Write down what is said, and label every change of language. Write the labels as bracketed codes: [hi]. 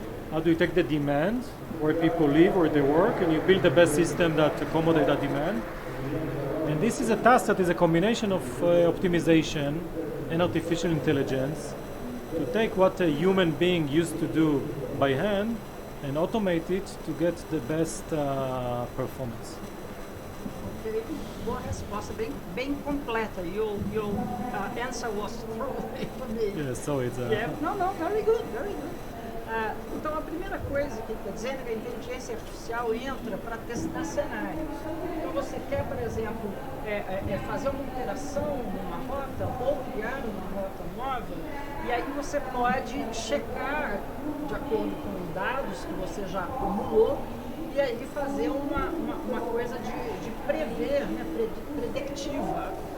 [en] How do you take the demand, where people live, where they work, and you build the best system that accommodates that demand? And this is a task that is a combination of optimization and artificial intelligence to take what a human being used to do by hand and automate it to get the best performance. [pt] Ok, boa resposta, bem completa. [en] Your answer was throwaway for me. Yeah, so it's Yeah, no, very good, very good. [pt] Então a primeira coisa que está dizendo é que a inteligência artificial entra para testar cenários. Então você quer, por exemplo, fazer uma operação numa rota ou criar uma rota nova, e aí você pode checar de acordo com dados que você já acumulou e aí fazer uma coisa de prever, né, predictiva.